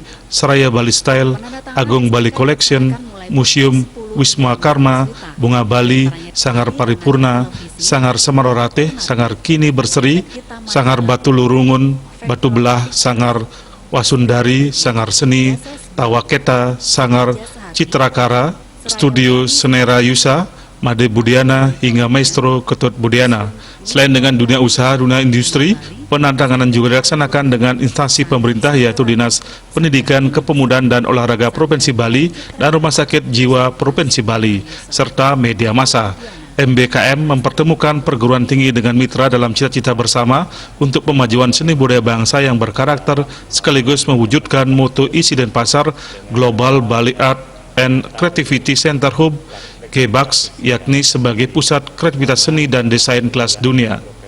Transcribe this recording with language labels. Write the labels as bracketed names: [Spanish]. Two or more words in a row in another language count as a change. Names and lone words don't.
[Indonesian] Seraya Bali Style, Agung Bali Collection, Museum Wisma Karma, Bunga Bali, Sanggar Paripurna, Sanggar Semarorate, Sanggar Kini Berseri, Sanggar Batu Lurungun, Batu Belah, Sanggar Wasundari, Sanggar Seni, Tawaketa, Sanggar Citrakara, Studio Senera Yusa, Made Budiana, hingga Maestro Ketut Budiana. Selain dengan dunia usaha, dunia industri, penandatanganan juga dilaksanakan dengan instansi pemerintah yaitu Dinas Pendidikan, Kepemudaan dan Olahraga Provinsi Bali dan Rumah Sakit Jiwa Provinsi Bali, serta media massa. MBKM mempertemukan perguruan tinggi dengan mitra dalam cita-cita bersama untuk pemajuan seni budaya bangsa yang berkarakter sekaligus mewujudkan moto ISI Denpasar [English] Global Bali Art and Creativity Center Hub [Indonesian] GBACS, yakni sebagai pusat kreativitas seni dan desain kelas dunia.